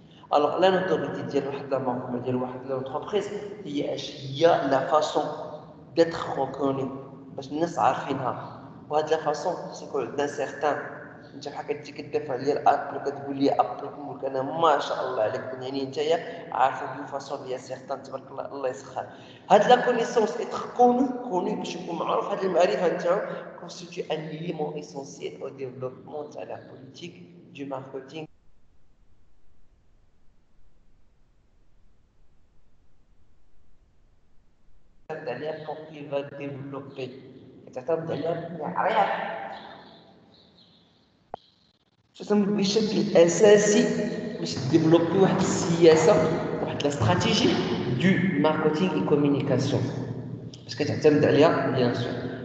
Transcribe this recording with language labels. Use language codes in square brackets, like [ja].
[fr] Alors la notoriété [ar] ديال واحد لا مارك ديال واحد l'entreprise هي [fr] la façon d'être reconnu [ar] باش الناس عارفينها. وهاد لا فاصون سيكون عندنا سيغتان. انت بحال كتجي كدافع عليا الابل وكتقول لي ابل كنقول لك انا ما شاء الله عليك يعني نتايا عارفه بون فاصون ديال سيغتان تبارك الله الله يسخر. هاد لا كونيسونس اتر كوني باش يكون معروف. هاد المعرفه نتاعو [fr] constitue un élément essentiel au développement de la politique du marketing. Pour qu'il va développer. [ar] تعتمد على معيار بشكل اساسي باش تديفلوبي واحد السياسه واحد لا استراتيجي دو ماركتينغ اي كومونيكاسيون باش كتعتمد عليها بيان سور.